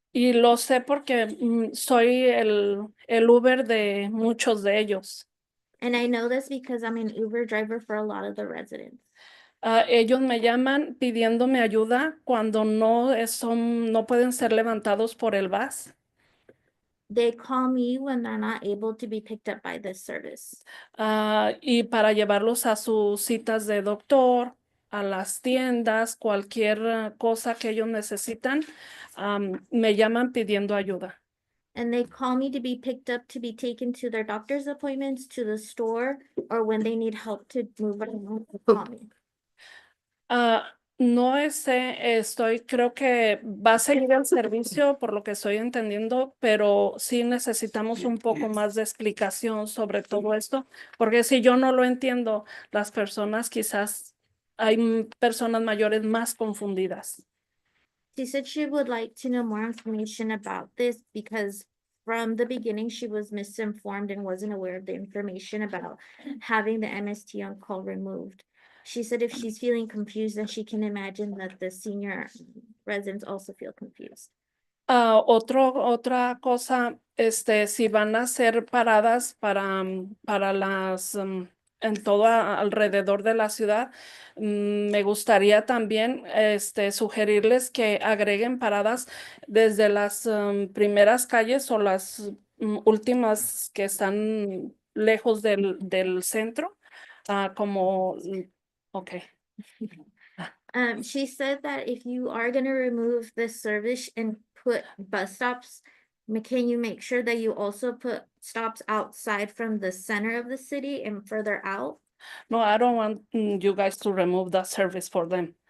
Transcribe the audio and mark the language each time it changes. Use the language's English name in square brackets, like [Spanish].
[Spanish] Y lo sé porque soy el Uber de muchos de ellos. [English] And I know this because I'm an Uber driver for a lot of the residents. [Spanish] Ellos me llaman pidiéndome ayuda cuando no pueden ser levantados por el bus. [English] They call me when they're not able to be picked up by this service. [Spanish] Y para llevarlos a sus citas de doctor, a las tiendas, cualquier cosa que ellos necesitan, me llaman pidiendo ayuda. [English] And they call me to be picked up to be taken to their doctor's appointments, to the store, or when they need help to move around, they call me. [Spanish] No creo que va a seguir el servicio por lo que estoy entendiendo, pero sí necesitamos un poco más de explicación sobre todo esto, porque si yo no lo entiendo, las personas quizás hay personas mayores más confundidas. [English] She said she would like to know more information about this because from the beginning, she was misinformed and wasn't aware of the information about having the MST on call removed. She said if she's feeling confused, then she can imagine that the senior residents also feel confused. [Spanish] Otra cosa, si van a ser paradas para las en todo alrededor de la ciudad, me gustaría también sugerirles que agreguen paradas desde las primeras calles o las últimas que están lejos del centro, como, ok. [English] She said that if you are gonna remove this service and put bus stops, can you make sure that you also put stops outside from the center of the city and further out? No, I don't want you guys to remove that service for them.